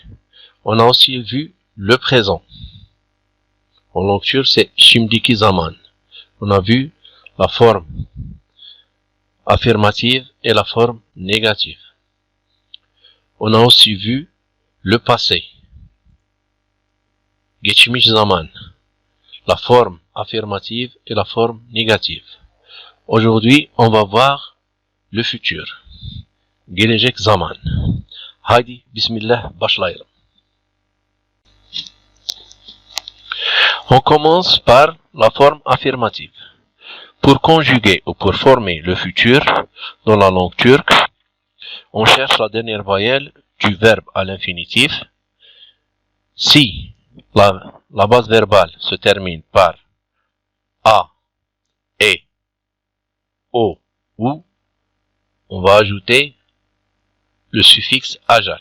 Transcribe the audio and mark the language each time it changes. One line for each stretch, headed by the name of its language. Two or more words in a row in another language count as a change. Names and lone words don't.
French: On a aussi vu le présent. En langue turque, c'est
Turkish: Şimdiki zaman.
French: On a vu la forme affirmative et la forme négative. On a aussi vu le passé.
Turkish: Geçmiş zaman.
French: La forme affirmative et la forme négative. Aujourd'hui, on va voir le futur.
Turkish: Gelecek zaman. Haydi bismillah başlayalım.
French: On commence par la forme affirmative. Pour conjuguer ou pour former le futur dans la langue turque, on cherche la dernière voyelle du verbe à l'infinitif. Si la base verbale se termine par A, E, O, ou, on va ajouter le suffixe ajak.